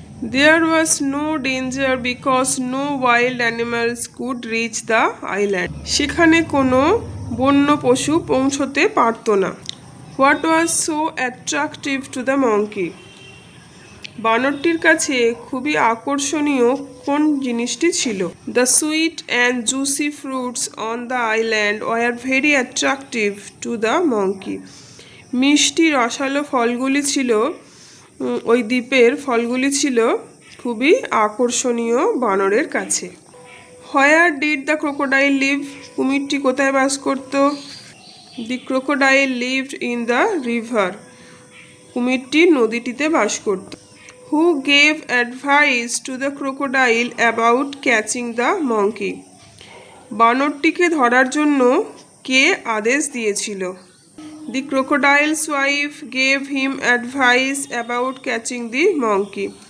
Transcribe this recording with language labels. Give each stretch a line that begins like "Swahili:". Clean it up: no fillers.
English: There was no danger because no wild animals could reach the island.
Bangla: সেখানে কোনো বন্য পশু পৌঁছতে পারত না।
English: What was so attractive to the monkey?
Bangla: বানরটির কাছে খুবই আকর্ষণীয় কোন জিনিসটি ছিল?
English: The sweet and juicy fruits on the island were very attractive to the monkey.
Bangla: মিষ্টি রসালো ফলগুলি ছিল, ওই দ্বীপের ফলগুলি ছিল খুবই আকর্ষণীয় বানরের কাছে।
English: Where did the crocodile live?
Bangla: কুমিরটি কোথায় বাস করত?
English: The crocodile lived in the river.
Bangla: কুমিরটি নদীটিতে বাস করত।
English: Who gave advice to the crocodile about catching the monkey?
Bangla: বানরটিকে ধরার জন্য কে আদেশ দিয়েছিল?
English: The crocodile's wife gave him advice about catching the monkey.